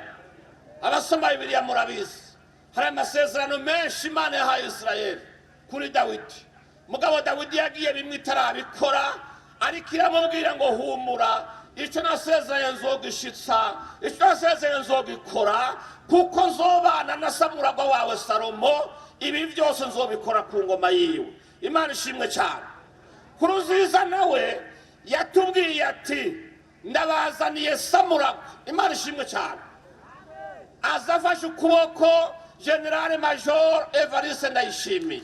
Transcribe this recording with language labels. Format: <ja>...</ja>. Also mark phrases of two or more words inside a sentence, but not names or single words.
<rn>Abasoma Bibiliya murabizi, hari amasezerano menshi Imana yahaye Isirayeli kuri Dawidi. Mugabo Dawidi yagiye bimwe itarabikora, ariko iramubwira ngo humura, icyo nasezeranye nzogishitsa, icyo nasezeranye nzogikora, kuko nzobana na samuragwa wawe Salomo, ibi byose nzobikora ku ngoma yiwe. Imana ishimwe cyane. Nkurunziza nawe yatubwiye ati ndabazaniye samuragwa. Imana ishimwe cyane. Azafashe ukuboko General Major Evariste Ndayishimiye.</rn>